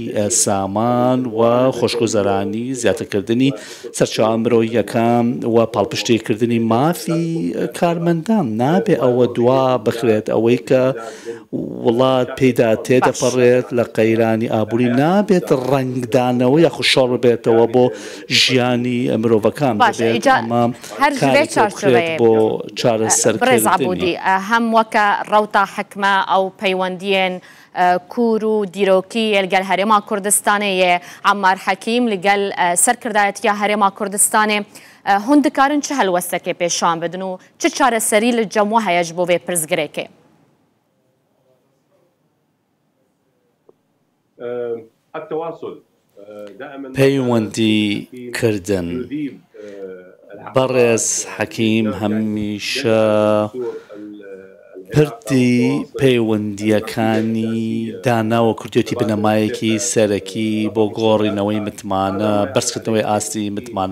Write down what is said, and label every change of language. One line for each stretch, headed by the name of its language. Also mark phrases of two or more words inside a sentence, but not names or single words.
Central Kurdish: سامان و خۆشگوزەرانی زیاترکردنی سەرچاوە مرۆییەکان و پاڵپشتیکردنی مافی کارمەندان نابێ ئەوە دوا بخرێت ئەوەی کە وڵات پێدا تێدەپەڕێت لە قەیرانی ئابووری نابێت ڕنگدانەوە یاخو شۆڕ بێتەوە بۆ ژیانی مرۆڤەکان بۆ
Kurdish: بڕێز عەبوودی هەم وەکە ڕەوتە حکمە ئەو پەیوەندیên کور و دیرۆکی لەگەل هەرێما کوردستانê عەمار حەکیم لەگەل سەرکردایەتیە هەرێما کوردستانê hûn dikarin çi helwestekê pêşan bidin û çi çareserî li cem we heye ji bo vê pirsgirêkê?
Central Kurdish: پەیوەندی کردن بەڕێز حەکیم هەمیشە پردی پەیوەندیەکانی داناوە کردوێتی بنەمایەکی سەرەکی بۆ گۆڕینەوەی متمانە بەرزکردنەوەی ئاستی متمانە.